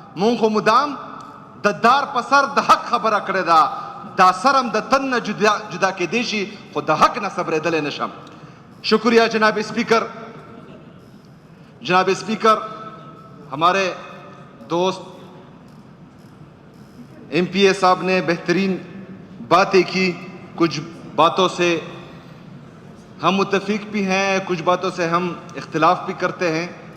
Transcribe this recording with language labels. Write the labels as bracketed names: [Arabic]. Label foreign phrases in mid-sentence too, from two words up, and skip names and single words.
[Pashto] مونږ مدام د دار پسر د حق خبره کړې ده، دا سرم د تن نه جدا کېدی شي خو د حق نه صبرېدلی نشم. [Urdu] شکریہ جناب اسپیکر. جناب اسپیکر، ہمارے دوست ایم پی اے صاحب نے بہترین باتیں کی. کچھ باتوں سے ہم متفق بھی ہیں، کچھ باتوں سے ہم اختلاف بھی کرتے ہیں.